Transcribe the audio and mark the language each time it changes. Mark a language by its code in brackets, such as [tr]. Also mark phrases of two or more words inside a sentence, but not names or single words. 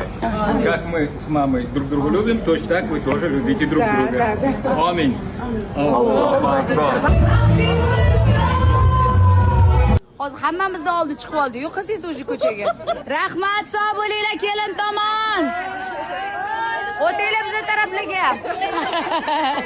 [ru] Как мы с мамой друг друга любим, точно так вы тоже любите друг друга. Аминь. [ar] Allohu akbar. [uz] Hozir hammamizni oldi chiqib oldi-yu, qizingiz o'sha ko'chaga. Rahmat, sog' bo'linglar kelin tomon. O'tinglar bizga taraflarga.